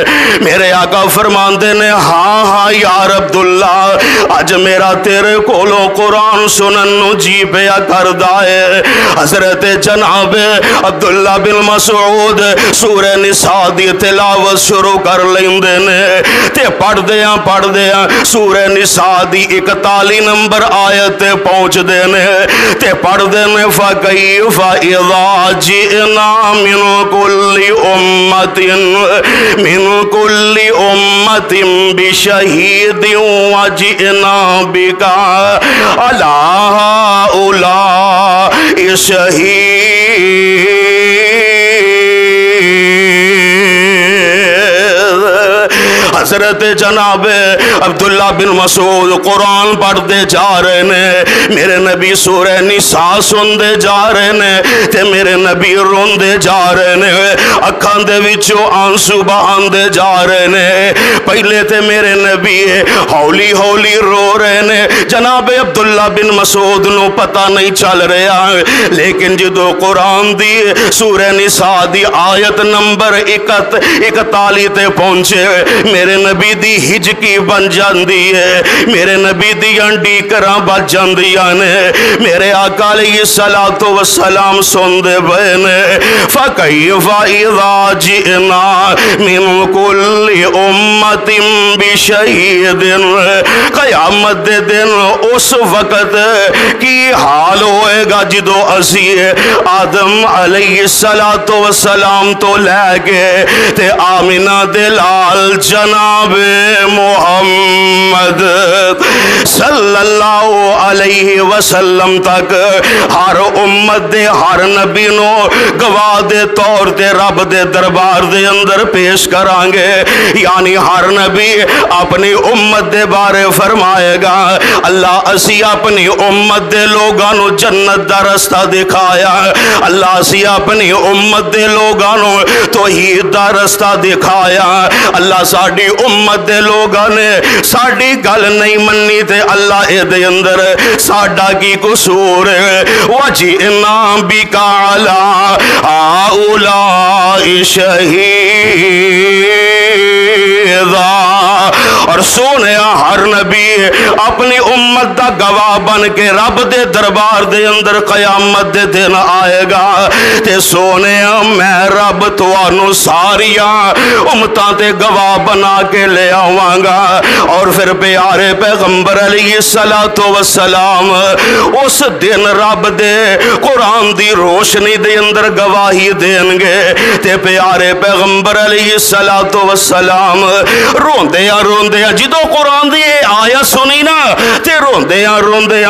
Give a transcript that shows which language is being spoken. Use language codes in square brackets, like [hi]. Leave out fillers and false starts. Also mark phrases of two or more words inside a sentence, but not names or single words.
[pa] میرے آقا فرمان دینے، ہاں ہاں یار عبداللہ اج میرا تیرے کولو قرآن سنن نو جی پیا کردہ ہے۔ حضرت جناب عبداللہ بن مسعود سورہ نساء دی تلاوت شروع کر لیندے نے، تے پڑھ دیاں سورہ نساء دی 41 نمبر آیت پہنچ دینے، تے پڑھ دینے [ar] فَكَيْفَ إِذَا جِئْنَا مِنْ كُلِّ أُمَّةٍ بِشَهِيدٍ وَجِئْنَا بِكَ عَلَىٰ هَٰؤُلَاءِ شَهِيدًا۔ [pa] حضرت جناب عبداللہ بن مسعود قرآن پڑھ دے جا رہے نے، میرے نبی سورہ نساء سن دے جا رہے نے، تے میرے نبی رون دے جا رہے نے، اکھاں دے وچوں آنسو بہان دے جا رہے نے۔ پہلے تے میرے نبی ہولی ہولی رو رہے نے، جناب عبداللہ بن مسعود نو پتہ نہیں چل رہا، لیکن جدو قرآن دی سورہ نساء دی آیت نمبر 41 تے پہنچے، میرے نبی دی ہجکی بن جاندی ہے، میرے نبی دی انڈی کراں بچ جاندیاں نے۔ میرے آقا [ar] علیہ السلام [pa] سن دے بہنے، [ar] فَكَيْفَ إِذَا جِئْنَا مِنْ كُلِّ أُمَّةٍ بِشَهِيدٍ۔ [pa] قیامت دے دن اس وقت کی حال ہوئے گا جدو اسی آدم [ar] علیہ السلام [pa] تو لے کے تے آمنہ دے لال جناب محمد صلی [ar] اللہ علیہ وسلم [pa] تک ہر امت دے ہر نبی نو گواہ دے طور تے رب دے دربار دے اندر پیش کرانگے، یعنی ہر نبی اپنی امت دے بارے فرمائے گا، اللہ اسی اپنی امت دے لوگانو جنت دا رستہ دکھایا، اللہ اسی اپنی امت دے لوگانو توحید دا رستہ دکھایا، اللہ ساڑی امت دے لوگاں نے ساڑی گل نہیں منی تے اللہ اے دے اندر ساڑا کی قصور [ar] وَجِئْنَا بِكَ عَلَىٰ هَٰؤُلَاءِ شَهِيدًا۔ [pa] اور سونے ہر نبی اپنی امت دا گواہ بن کے رب دے دربار دے اندر قیامت دے دن آئے گا، تے سونے میں رب توانو ساریاں امتاں تے گواہ بنا کے لے آواں گا، اور پھر پیارے پیغمبر [ar] علیہ السلام [pa] اس دن رب دے قرآن دی روشنی دے اندر گواہی دیں گے، تے پیارے پیغمبر [ar] علیہ السلام [pa] روندے روندے ہیں جدو قرآن دی آیت سنی نا تے روندے ہیں